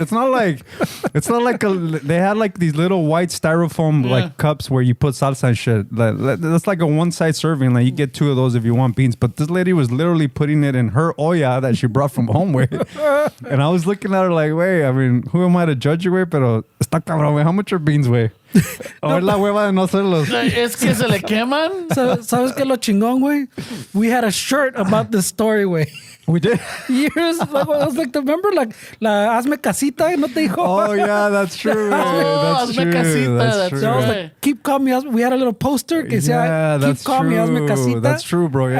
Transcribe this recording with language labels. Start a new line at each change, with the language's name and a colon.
English: It's not like they had like these little white styrofoam like cups where you put salsa and shit. That's like a one side serving. Like you get 2 of those if you want beans. But this lady was literally putting it in her olla that she brought from home with. And I was looking at her like, wait, I mean, who am I to judge you, güey?
Spanish: Pero está cabrón, güey.
English: How much are beans,
Spanish: güey? O es la hueva de no hacerlos. Es que se le queman. ¿Sabes qué lo chingón, güey?
English: We had a shirt about this story, güey. We did. Years, like, I was like, remember, like,
Spanish: la hazme casita, no te dijo.
English: Oh yeah, that's true. That's
Spanish: hazme
English: true.
Spanish: casita,
English: that's true. So I was like, keep calm me. We had a little poster
Spanish: que decía,
English: keep calm me,
Spanish: hazme casita.
English: That's true, bro. Yeah.